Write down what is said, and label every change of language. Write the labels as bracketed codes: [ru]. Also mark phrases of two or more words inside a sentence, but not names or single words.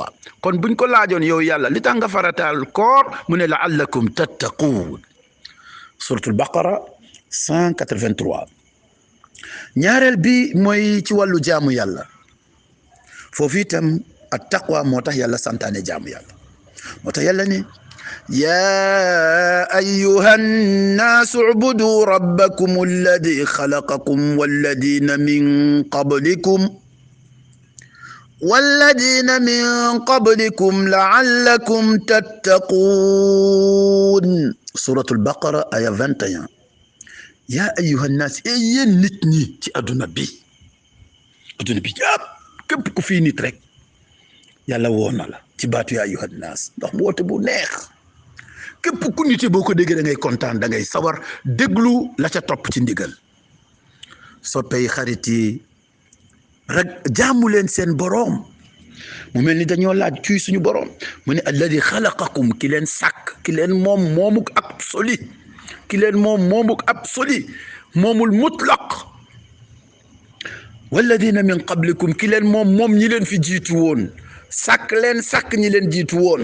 [wo] kon buñ ko laajoon yow yàlla li tax nga farataal koor mu ne [ar] لعلكم تتقون. [wo] suratul baqara 183. ñaareel bi mooy ci wàllu jaamu yàlla foofu itam at taqwa moo tax yàlla santaane jaamu yàlla moo tax yàlla ne [ar] يا أيها الناس اعبدوا ربكم الذي خلقكم والذين من قبلكم لعلكم تتقون. سورة البقرة آية 21. يا أيها الناس [wo] yéen nit ñi ci adduna bi yëpp képp ku fi nit rek yàlla woo na la ci baatu [ar] يا أيها الناس [wo] ndax mu woote bu neex. képp ku nite boo ko déggee da ngay kontaan da ngay sawar déglu la ca topp ci ndigal. soppey xarit yi rek jaamu leen seen boroom mu mel ni dañoo laaj cuy suñu boroom mu ne [ar] الذي خلقكم [wo] ki leen sàkk ki leen moom moomuk absolu ki leen moom moomuk absolu moomul [ar] مطلق والذين من قبلكم [wo] ki leen moom ñi leen fi jiitu woon sàkk leen sàkk ñi leen jiitu woon.